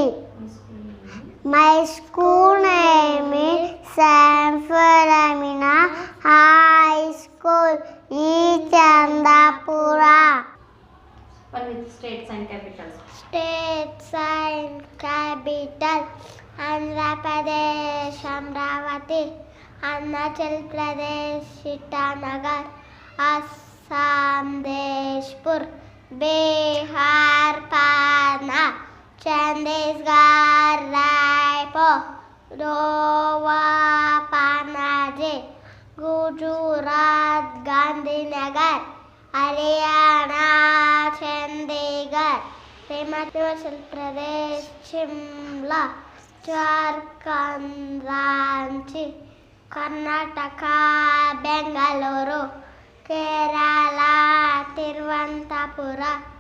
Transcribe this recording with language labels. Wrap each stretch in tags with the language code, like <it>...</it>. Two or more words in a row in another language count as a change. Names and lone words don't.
<en>My school name is Sanford Amina High School, Chandapura. With states and capitals. States and capital: Andhra Pradesh Amravati, Arunachal Pradesh Itanagar, Assam Deshpur, Bihar Patna, Chandigarh Raipur, Goa Panaji, Gujarat Gandhinagar, Haryana Chandigarh, Himachal Pradesh Shimla, Jharkhand Ranchi, Karnataka Bengaluru, Kerala Tiruvantapura,</en>